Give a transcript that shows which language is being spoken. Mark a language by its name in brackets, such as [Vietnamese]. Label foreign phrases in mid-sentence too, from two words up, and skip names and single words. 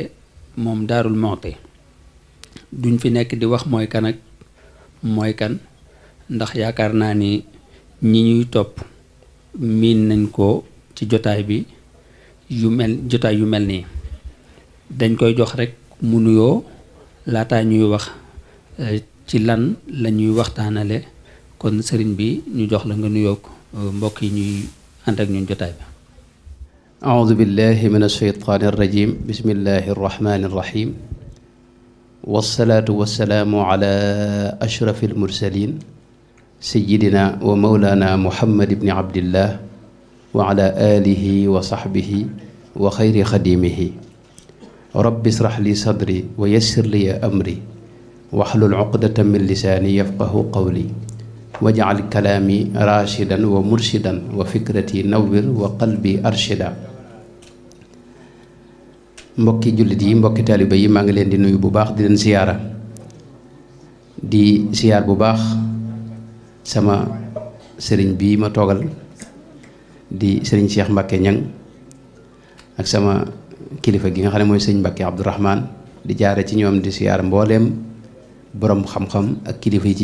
[Wolof] moom Daarul Muxti duñ fi nekk di wax mooy kan ak mooy kan ndax yaakaar naa ni ñi ñuy topp miin nañ ko ci jotaay bi jotaay yu mel nii dañ koy jox rek mu nuyoo laataa ñuy wax ci lan la ñuy waxtaanale kon sëriñ bi ñu jox la nga nuyoo mbokk yi ñuy ànd ak ñun jotaay bi. [Arabic] أعوذ بالله من الشيطان الرجيم بسم الله الرحمن الرحيم والصلاة والسلام على أشرف المرسلين سيدنا ومولانا محمد بن عبد الله وعلى آله وصحبه وخير خديمه رب اشرح لي صدري ويسر لي أمري واحلل عقدة من لساني يفقه قولي واجعل كلامي راشدا ومرشدا وفكرتي نور وقلبي أرشدا [Wolof] mbokki jullit yi mbokki taaliba yi maa ngi leen di nuyu bu baax di leen siyaara di siyaar bu baax sama sëriñ bii ma toogal di sëriñ Cheikh Mbacké Ñang ak sama kilifa gi nga xam ne mooy sëriñ Mbacké Abdourahman di jaare ci ñoom di siyaar mbooleem boroom xam-xam ak kilifa yi ci